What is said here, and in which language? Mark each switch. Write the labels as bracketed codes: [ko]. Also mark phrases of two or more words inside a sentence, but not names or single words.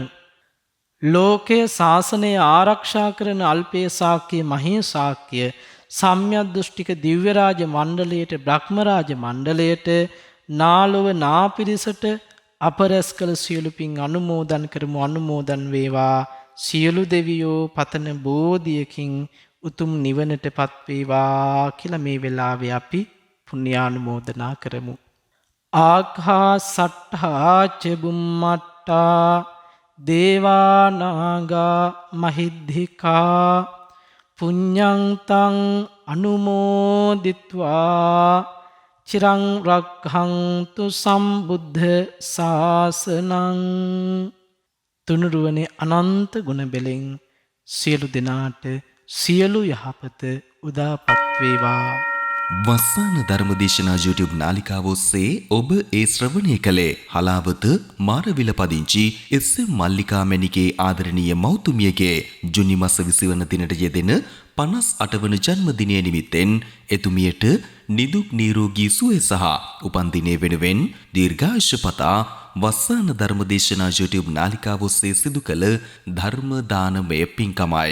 [si] ලෝකයේ ශාසනය ආරක්ෂා කරන අල්පේ ශාක්‍ය මහේ ශාක්‍ය සම්‍යක් දෘෂ්ටික දිව්‍ය රාජ මණ්ඩලයට බ්‍රහ්ම රාජ මණ්ඩලයට නාලොව නාපිරිසට අපරැස් කළ සියලු පින් අනුමෝදන් කරමු. අනුමෝදන් වේවා. සියලු දෙවියෝ පතන බෝධියකින් උතුම් නිවනට පත්වේවා කියලා මේ වෙලාවේ අපි පුණ්‍යානුමෝදනා කරමු. [pi] ආඛා සට්ඨා ච බුම්මට්ටා දේවා නාග මහිද්దికා පුඤ්ඤං තං අනුමෝදිත්වා චිරං රක්ඛන්තු සම්බුද්ධ ශාසනං. [si] තුනුරුවනේ අනන්ත ගුණ බෙලෙන් සියලු දෙනාට සියලු යහපත උදාපත් වේවා. වස්සාන ධර්මදේශනා YouTube නාලිකාව ඔස්සේ ඔබ ඒ ශ්‍රවණය කළේ හලාවත මාරවිල පදිංචි එස්.එම්. මල්ලිකා මැණිකේ ආදරණීය මෞතුමියගේ ජුනි මාස 20 වන දිනට යෙදෙන 58 වන ජන්මදිනය නිමිත්තෙන් එතුමියට නිදුක් නිරෝගී සුවය සහ උපන් දිනය වෙනුවෙන් දීර්ඝායුෂ පතා වස්සාන ධර්මදේශනා YouTube නාලිකාව ඔස්සේ සිදු කළ ධර්ම දානමය පින්කමයි.